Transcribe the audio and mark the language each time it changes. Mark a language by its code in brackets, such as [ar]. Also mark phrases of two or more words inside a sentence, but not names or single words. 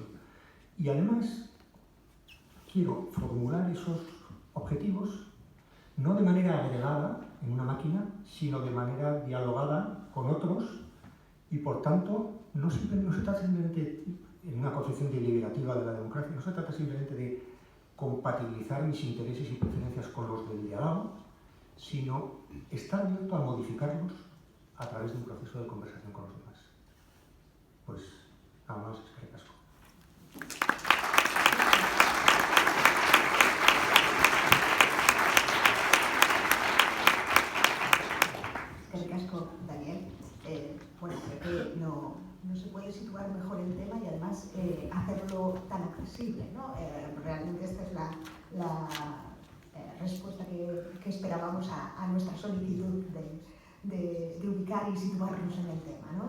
[es] Y además, quiero formular esos objetivos no de manera agregada en una máquina, sino de manera dialogada con otros y, por tanto, no se trata simplemente, en una concepción deliberativa de la democracia, no se trata simplemente de compatibilizar mis intereses y preferencias con los del de al lado, sino estar abierto a modificarlos a través de un proceso de conversación con los demás. Pues nada más, [eu] eskerrik asko. Eskerrik asko, Daniel. [es] Bueno, creo que no se puede situar mejor el tema y además hacerlo tan accesible, ¿no? Realmente esta es la respuesta que esperábamos a nuestra solicitud de ubicar y situarnos en el tema, ¿no?